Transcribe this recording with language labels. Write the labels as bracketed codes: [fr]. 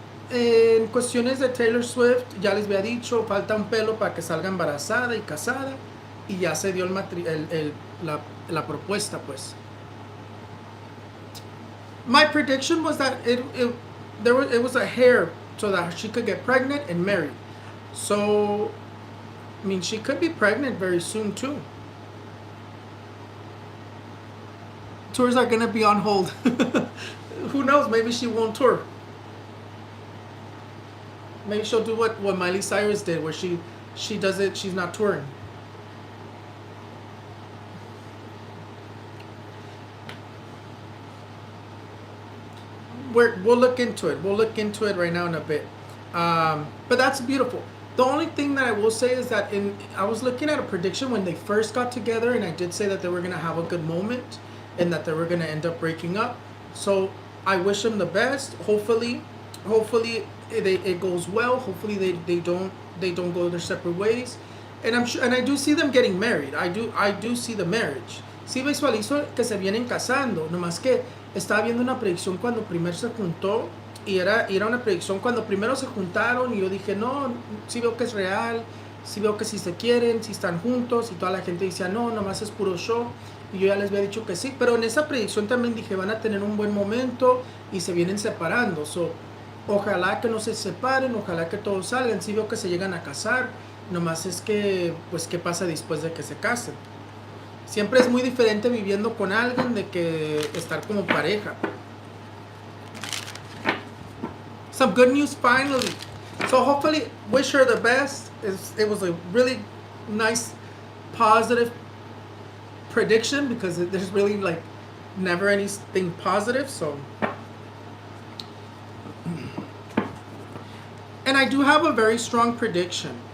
[es] En cuestiones de Taylor Swift, ya les había dicho, falta un pelo para que salga embarazada y casada, y ya se dio la propuesta, pues. [en] My prediction was that it was a hair so that she could get pregnant and married. So, I mean, she could be pregnant very soon too. Tours are gonna be on hold. Who knows? Maybe she won't tour. Maybe she'll do what Miley Cyrus did, where she does it. She's not touring. We'll look into it. We'll look into it right now in a bit. But that's beautiful. The only thing that I will say is that I was looking at a prediction when they first got together, and I did say that they were going to have a good moment and that they were going to end up breaking up. So I wish them the best. Hopefully it goes well. Hopefully they don't go their separate ways. And I'm sure, and I do see them getting married. I do see the marriage. [es] Sí visualizo que se vienen casando. Nomás que estaba viendo una predicción cuando primero se juntó, y era una predicción cuando primero se juntaron, y yo dije, no, sí veo que es real, sí veo que sí se quieren, sí están juntos, y toda la gente decía, no, nomás es puro show, y yo ya les había dicho que sí, pero en esa predicción también dije, van a tener un buen momento y se vienen separando. So, ojalá que no se separen, ojalá que todos salgan. Sí veo que se llegan a casar, nomás es que, pues, ¿qué pasa después de que se casen? Siempre es muy diferente viviendo con alguien de que estar como pareja. [en] Some good news finally. So hopefully, wish her the best. It was a really nice, positive prediction, because there's really like never anything positive. So, and I do have a very strong prediction.